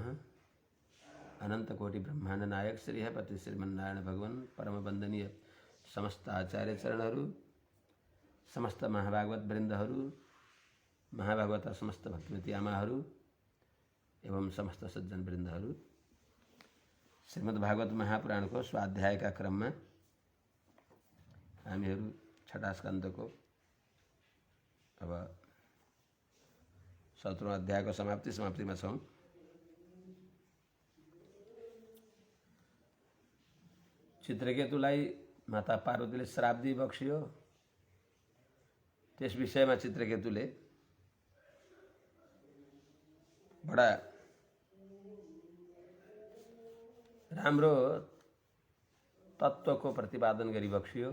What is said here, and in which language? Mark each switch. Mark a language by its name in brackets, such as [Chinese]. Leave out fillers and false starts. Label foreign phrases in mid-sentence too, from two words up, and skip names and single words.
[Nepali] अनंत कोटि ब्रह्मांड नायक श्री है पति श्रीमन्नारायण भगवान परम वंदनीय समस्त आचार्य चरणहरू, समस्त महाभागवत वृन्दहरू, महाभागवत समस्त भक्तिमती आमाहरू एवं समस्त सज्जन वृन्दहरू, श्रीमद् भागवत महापुराण को [Hindi] स्वाध्याय का क्रम में [Nepali] हामीहरू छठा स्कन्द को अब 17औं अध्याय को समाप्ति में छौं। चित्रकेतुलाई माता पार्वतीले श्राप दिई बक्सियो। त्यस विषयमा चित्रकेतुले बडा राम्रो तत्त्वको प्रतिपादन गरी बक्सियो।